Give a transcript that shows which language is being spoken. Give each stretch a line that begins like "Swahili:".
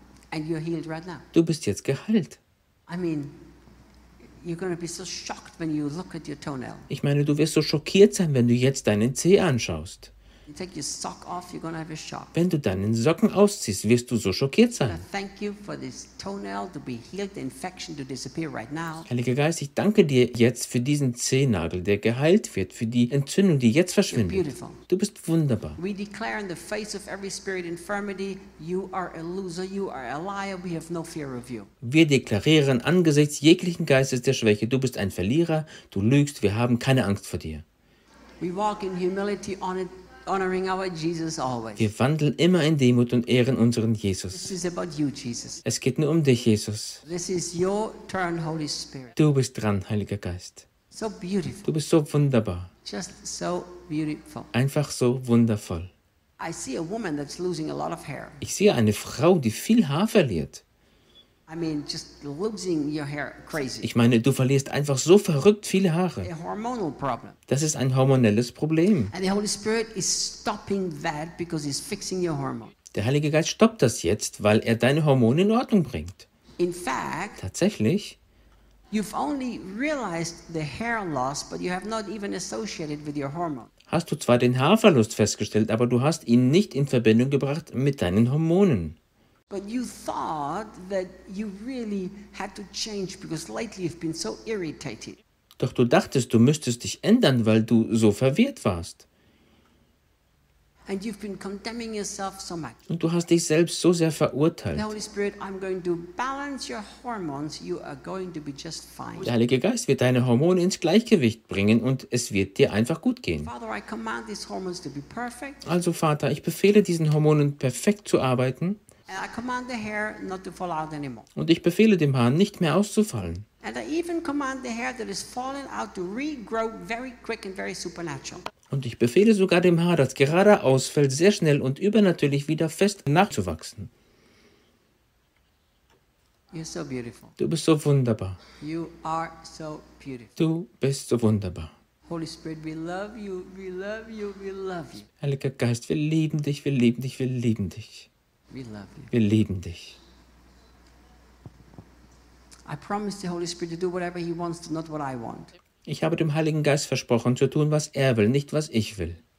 English: And you're healed right now.
German: Du bist jetzt geheilt.
English: I mean, you're going to be so shocked when you look at your toenail.
German: Ich meine, du wirst so schockiert sein, wenn du jetzt deinen Zeh anschaust.
English: You take your sock off, you're going to have a shock.
German: Wenn du deinen Socken ausziehst, wirst du so schockiert sein.
English: Thank you for this toenail to be healed, the infection to disappear right now.
German: Heiliger Geist, ich danke dir jetzt für diesen Zehennagel, der geheilt wird, für die Entzündung, die jetzt verschwindet.
English: You're beautiful.
German: Du bist wunderbar.
English: We declare in the face of every spirit infirmity, you are a loser, you are a liar, we have no fear of you.
German: Wir deklarieren angesichts jeglichen Geistes der Schwäche, du bist ein Verlierer, du lügst, wir haben keine Angst vor dir.
English: We walk in humility on it. Honoring our Jesus always.
German: Wir wandeln immer in Demut und ehren unseren Jesus.
English: This is about you, Jesus.
German: Es geht nur um dich, Jesus.
English: This is your turn, Holy Spirit.
German: Du bist dran, Heiliger Geist.
English: So beautiful.
German: Du bist so wunderbar.
English: Just so beautiful.
German: Einfach so wundervoll.
English: I see a woman that's losing a lot of hair.
German: Ich sehe eine Frau, die viel Haar verliert.
English: I mean, just losing your hair crazy.
German: Ich meine, du verlierst einfach so verrückt viele Haare.
English: A hormonal problem.
German: Das ist ein hormonelles Problem.
English: And the Holy Spirit is stopping that because he's fixing your hormone.
German: Der Heilige Geist stoppt das jetzt, weil er deine Hormone in Ordnung bringt.
English: In fact,
German: tatsächlich,
English: you've only realized the hair loss, but you have not even associated with your hormone.
German: Hast du zwar den Haarverlust festgestellt, aber du hast ihn nicht in Verbindung gebracht mit deinen Hormonen.
English: But you thought that you really had to change because lately you've been so irritated.
German: Doch du dachtest, du müsstest dich ändern, weil du so verwirrt warst.
English: And you've been condemning yourself so much.
German: Und du hast dich selbst so sehr verurteilt.
English: The Holy Spirit, I'm going to balance your hormones. You are going to be just fine.
German: Der Heilige Geist wird deine Hormone ins Gleichgewicht bringen und es wird dir einfach gut gehen.
English: Father, I command these hormones to be perfect.
German: Also Vater, ich befehle diesen Hormonen perfekt zu arbeiten.
English: And I command the hair not to fall out anymore.
German: Und ich befehle dem Haar nicht mehr auszufallen.
English: And I even command the hair that is falling out to regrow very quick and very supernatural.
German: Und ich befehle sogar dem Haar, das gerade ausfällt, sehr schnell und übernatürlich wieder fest nachzuwachsen.
English: You're so beautiful.
German: Du bist so wunderbar.
English: You are so beautiful.
German: Du bist so wunderbar.
English: Holy Spirit, we love you, we love you, we love you.
German: Heiliger Geist, wir lieben dich, wir lieben dich, wir lieben dich.
English: We love you.
German: Wir lieben dich.
English: I promise the Holy Spirit to do whatever he wants, not what I want.
German: Ich habe dem Heiligen Geist versprochen zu tun, was er will, nicht was ich will.